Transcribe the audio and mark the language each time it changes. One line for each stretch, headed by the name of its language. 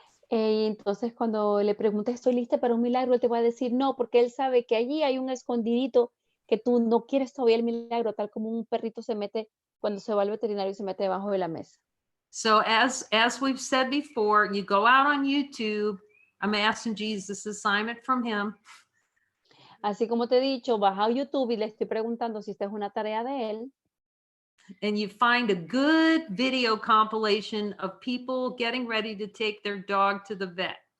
Spanish: Y entonces cuando le preguntas, ¿estoy lista para un milagro? Él te va a decir no, porque Él sabe que allí hay un escondidito que tú no quieres todavía el milagro, tal como un perrito se mete cuando se va al veterinario y se mete debajo de la mesa.
English: So as we've said before, you go out on YouTube. I'm asking Jesus assignment from him.
Spanish: Así como te he dicho, vas a YouTube y le estoy preguntando si esta es una tarea de Él.
English: And you find a good video compilation of people getting ready to take their dog to the vet.